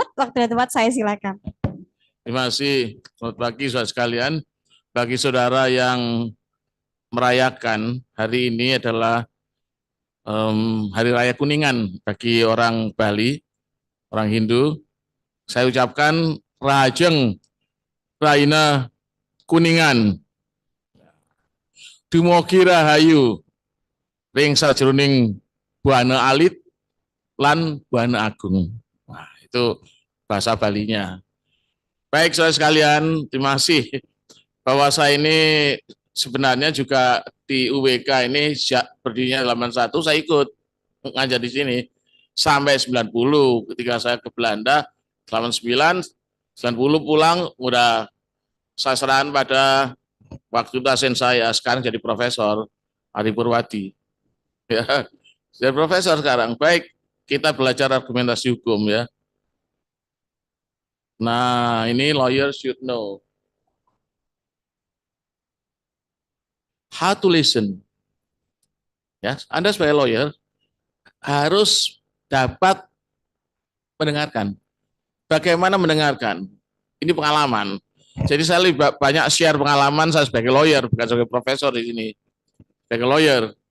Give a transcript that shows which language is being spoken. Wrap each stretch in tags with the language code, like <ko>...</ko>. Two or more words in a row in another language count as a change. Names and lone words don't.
<id>Waktu dan tempat saya silakan. Terima kasih. Selamat pagi saudara sekalian. Bagi saudara yang merayakan hari ini adalah Hari Raya Kuningan bagi orang Bali, orang Hindu. Saya ucapkan</id> <ban>Rahajeng Raina Kuningan. Dumugi rahayu ring sajroning buana alit lan buana agung.</ban> <id>Nah, itu bahasa Balinya. Baik, saudara sekalian, terima kasih bahwa saya ini sebenarnya juga di UWK ini berdirinya halaman 1, saya ikut ngajar di sini sampai 90. Ketika saya ke Belanda, halaman 9, 90 pulang, udah saya serahan pada waktu dosen saya, sekarang jadi Profesor Ari Purwadi. Ya, jadi Profesor sekarang. Baik, kita belajar argumentasi hukum ya. Nah, ini</id> <en>lawyer should know how to listen.</en> <id>Ya, Anda sebagai lawyer harus dapat mendengarkan. Bagaimana mendengarkan? Ini pengalaman. Jadi saya lebih banyak share pengalaman saya sebagai lawyer, bukan sebagai profesor di sini. Sebagai lawyer.</id>